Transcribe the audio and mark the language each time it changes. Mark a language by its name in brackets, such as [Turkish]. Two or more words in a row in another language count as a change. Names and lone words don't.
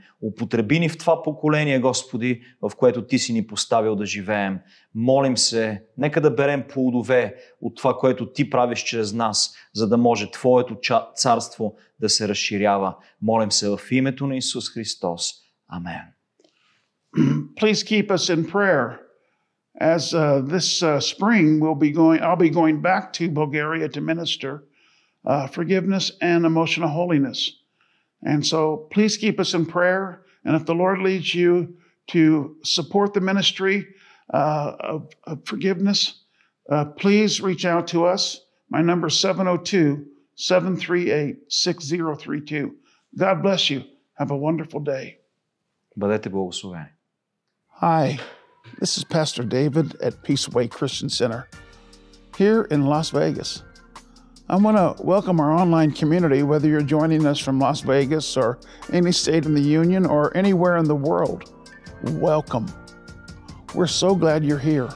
[Bulgarian] Употреби ни в това поколение, Господи, в което ти си ни поставил да живеем. Молим се, нека да берем плодове от това, което ти правиш чрез нас, за да може твоето царство да се разширява. Молим се в името на Исус Христос. Амен. [English] Please keep us in prayer. As this spring I'll be going back to Bulgaria to minister forgiveness and emotional holiness. And so please keep us in prayer. And if the Lord leads you to support the ministry of forgiveness, please reach out to us. My number is 702-738-6032. God bless you. Have a wonderful day. [Bulgarian] Бъдете благословени. [English] Hi, this is Pastor David at Peaceway Christian Center here in Las Vegas. I want to welcome our online community, whether you're joining us from Las Vegas or any state in the Union or anywhere in the world. Welcome. We're so glad you're here.